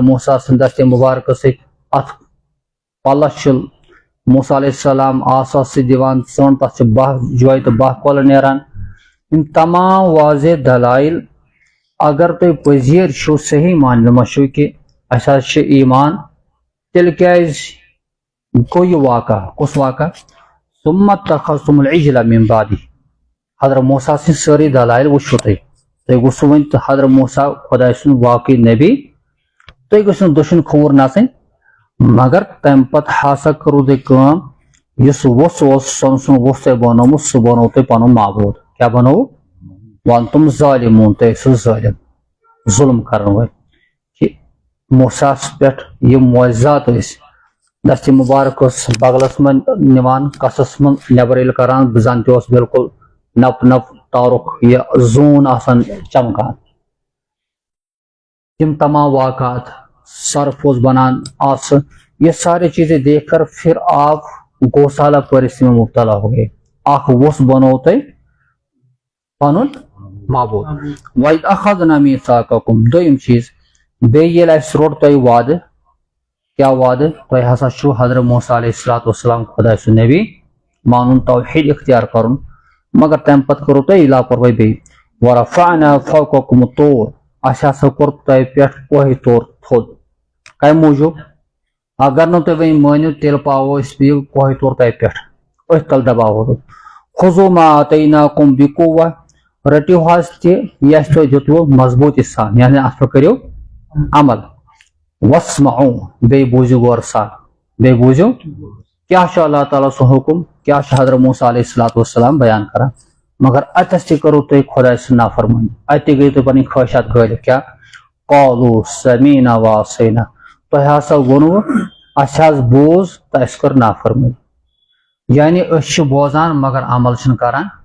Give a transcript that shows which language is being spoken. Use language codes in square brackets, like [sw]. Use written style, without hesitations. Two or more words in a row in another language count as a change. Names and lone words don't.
[ks] موسیٰ سند دست مبارک ست ات پلس موسیٰ [ar] علیہ السلام [ks] آسا دِوان ژھن تتھ بہ جویہِ تہٕ بہ کۄلہٕ نیران یم تمام واضح دلائل اگر تُہۍ پٔزیٖر چھِو صحیح معنی منٛز چھِو کہ اسہِ حظ چھُ ایمان تیٚلہِ کیازِ گوٚو یہِ واقعہ کُس واقعہ [ar] ثم اتخذتم العجل من بعدی [ks] حضرت موسیٰ سٕنٛدۍ سٲری دلائل وٕچھو تُہۍ گوٚژھو وۄنۍ حضرت موسیٰ خۄداے سُنٛد واقعی نبی تُہۍ گٔژھِو نہٕ دٔچھُن کھووُر نژٕنۍ مگر تمہِ پتہٕ ہسا کٔرو تُہۍ کٲم یُس ووٚژھ اوس سۄن ووٚژھ تۄہہِ بنومُت سُہ بنوو تۄہہِ پنُن معبوٗد کیٛاہ بنووُ [ar] وانتم ظالمون [ks] تُہۍ ٲسِو ظٲلم ظُلم کرن وٲلۍ کہِ موسیٰ پٮ۪ٹھ یِم معجزات ٲسۍ دست مبارک ٲس بغلس منٛز نِوان کسس منٛز نٮ۪بر ییٚلہِ کران زن تہِ اوس بالکل نپ نپ تارُک یہ زوٗن آسان چمکان تم تمام واقعات صرف اوس بنان آس [ur] یہ ساری چیزیں دیکھ کر پھر آپ گوسالہ پرستی میں مبتلا ہو گئے [ks] اخ وس بنو تُہۍ پنُن معبوٗد [ar] وَإِذْ أَخَذْنَا مِيثَاقَكُمْ [ks] دوٚیِم چیٖز بیٚیہِ ییٚلہِ اَسہِ روٚٹ تۄہہِ وعدٕ کیٛاہ وعدٕ تۄہہِ ہسا چھُو حضرت موسیٰ [ar] علیہ الصلوۃ والسلام [ks] خۄداے سُنٛد نبی مانُن توحیٖد اختیار کرُن مگر تمہِ پتہٕ کٔرٕو تۄہہِ لاپروٲہی بیٚیہِ [ar] وَرَفَعْنَا فَوْقَكُمُ الطُّورَ [ks] اسہِ ہسا کوٚر تۄہہِ پٮ۪ٹھ کوہِ طور تھوٚد کمہِ موٗجوٗب اگر نہٕ تُہۍ وۄنۍ مٲنِو تیٚلہِ پاوو أسۍ یہِ کوہِ طور تۄہہِ پٮ۪ٹھ أتھۍ تل دباوو تُہۍ [ar] خُذوٗ مَا آتَيْنَاكُمْ بِقُوَّةٍ [ks] رٔٹِو حظ تہِ یہِ اَسہِ تۄہہِ دیُتوٕ مضبوٗطی سان یعنی اتھ پٮ۪ٹھ کٔرِو عمل وَاسْمَعُوا بیٚیہِ بوٗزِو غورٕ سان بیٚیہِ بوٗزِو کیٛاہ چھُ اللہ تعالیٰ سُنٛد حُکُم کیٛاہ چھُ حضرت موسیٰ [ar] علیہ الصلوۃ والسلام [ks] بیان کران مگر اتس تہِ کٔرٕو تُہۍ خۄداے سٕنٛز نافرمٲنی اتہِ تہِ گٔیِو تُہۍ پنٕنۍ خٲہِشات غٲلب کیٛاہ [ar] قالوٗ سَمِعْنَا وَعَصَيْنَا [ks] تۄہہِ ہسا ووٚنوٕ اسہِ حظ بوٗز تہٕ اسہِ کٔر نافرمٲنی یعنی أسۍ چھِ بوزان مگر عمل چھِنہٕ کران